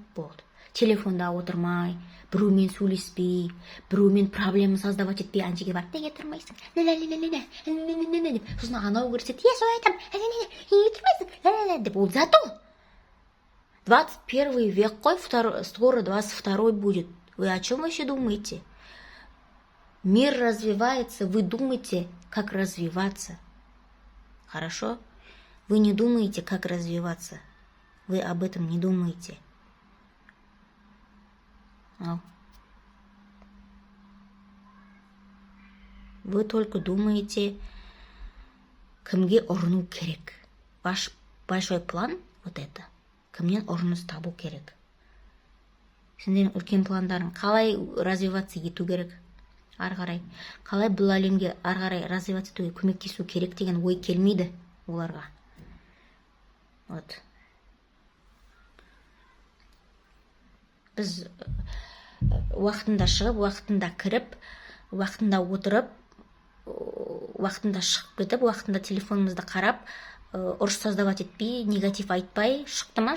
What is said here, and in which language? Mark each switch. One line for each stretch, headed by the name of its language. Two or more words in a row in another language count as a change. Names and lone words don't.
Kazakh: Болды. Телефонда отырмай, біреумен сөйлеспей, біреумен
Russian: проблема создавать
Kazakh: етпей, анжеге барып, неге тұрмайсың? Сосын анау көрсетеді, сол айтам, неге тұрмайсың? Деп, ол
Russian: зато 21 век
Kazakh: қой,
Russian: скоро 22 будет. Вы о чем вообще думаете? Мир развивается, вы думаете, как развиваться. Хорошо? Вы не думаете, как развиваться. Вы об этом не думаете. Вы только думаете,
Kazakh: кімге ұрыну керек.
Russian: Ваш большой план вот это.
Kazakh: Кімнен ұрыныс табу керек. Сендердің үлкен пландарың қалай развиваться ету керек. Ары қарай. Қалай бұл әлемге ары қарай развиваться етуге көмектесу керек деген ой келмейді оларға. Вот. Біз уақытында шығып, уақытында кіріп, уақытында отырып, уақытында шығып кетіп, уақытында телефонымызды қарап, ұрыс создавать етпей, негатив айтпай, шықты ма?